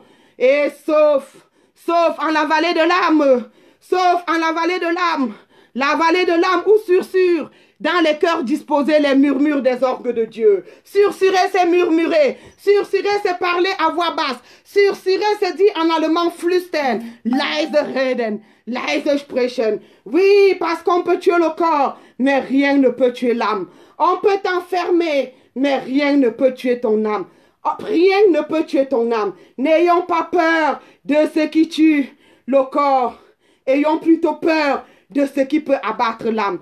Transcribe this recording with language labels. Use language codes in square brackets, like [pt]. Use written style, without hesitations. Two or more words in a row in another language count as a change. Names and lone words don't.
[fr] Et sauf en la vallée de l'âme, sauf en la vallée de l'âme, la vallée de l'âme où sursure, dans les cœurs disposés les murmures des orgues de Dieu. Sursurer, c'est murmurer. Sursurer, c'est parler à voix basse. Sursurer, c'est dire en allemand flüstern. [de] Leise reden, leise sprechen. Oui, parce qu'on peut tuer le corps, mais rien ne peut tuer l'âme. On peut t'enfermer, mais rien ne peut tuer ton âme. Rien ne peut tuer ton âme. N'ayons pas peur de ce qui tue le corps. Ayons plutôt peur de ce qui peut abattre l'âme.